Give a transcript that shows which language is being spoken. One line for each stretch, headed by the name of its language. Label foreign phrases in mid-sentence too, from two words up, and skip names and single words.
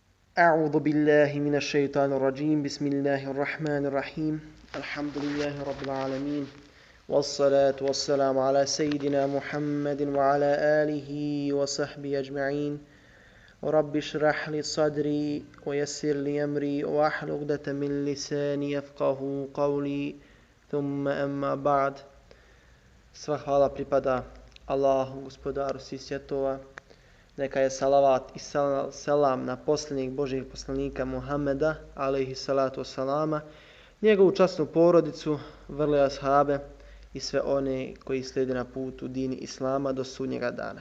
Arabic: أعوذ بالله من الشيطان الرجيم بسم الله الرحمن الرحيم الحمد لله رب العالمين والصلاة والسلام على سيدنا محمد وعلى آله وصحبه أجمعين رب اشرح لي صدري ويسر لي أمري واحلل عقدة من لساني يفقه قولي ثم أما بعد.
Bosnian: Sva hvala pripada Allahu, gospodaru svih svjetova. Neka je salavat i selam na posljednjeg Božijeg poslanika Muhammeda,
Arabic: عليه الصلاة والسلام,
Bosnian: njegovu časnu porodicu, vrle ashabe i sve one koji slijede na putu dini Islama do sudnjega dana.